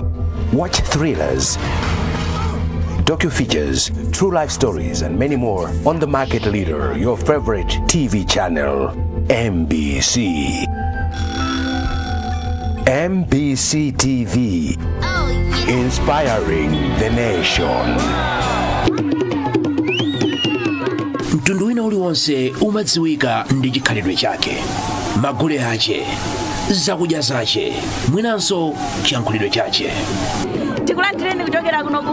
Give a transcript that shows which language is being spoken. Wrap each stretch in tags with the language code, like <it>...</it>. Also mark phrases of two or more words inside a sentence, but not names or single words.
<en>Watch thrillers, docu-features, true life stories, and many more on the market leader, your favorite TV channel, MBC. MBC TV, inspiring the nation.</en> <ny>Mtundu wina uliwonse umadziwika ndi chikhalidwe chake, magule ache, zakudya zache, mwinanso chiyankhulidwe chache. Tikulandireni kuchokera kuno ku</ny>